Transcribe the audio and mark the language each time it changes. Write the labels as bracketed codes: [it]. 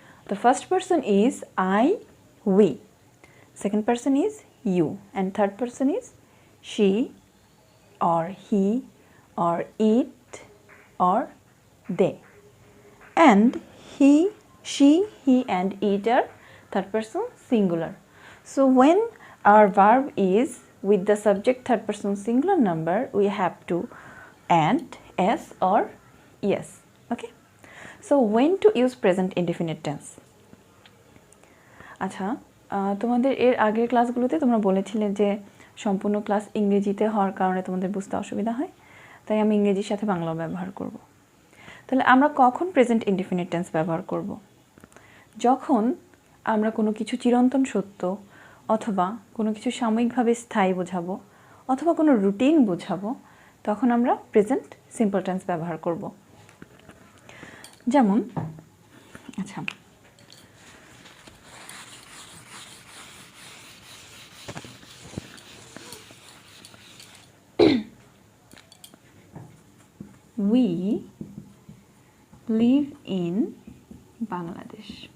[en] The first person is I, we, second person is you, and third person is she or he or it or they, and he, she, he and it are third person singular. So when our verb is with the subject third person singular number, we have to add s or yes. Okay, so when to use present indefinite tense? [bn] আচ্ছা, তোমাদের এর আগের ক্লাসগুলোতে তোমরা বলেছিলে যে সম্পূর্ণ class ইংরেজিতে হওয়ার কারণে তোমাদের বুঝতে অসুবিধা হয়, তাই আমি ইংরেজির সাথে বাংলা ব্যবহার করব। তাহলে আমরা কখন প্রেজেন্ট ইনডেফিনিট টেন্স ব্যবহার করব? যখন আমরা কোনো কিছু চিরন্তন সত্য অথবা কোনো কিছু সাময়িকভাবে স্থায়ী বোঝাবো অথবা কোনো রুটিন বোঝাবো, তখন আমরা প্রেজেন্ট সিম্পল টেন্স ব্যবহার করব। যেমন আচ্ছা, [en] we live in Bangladesh.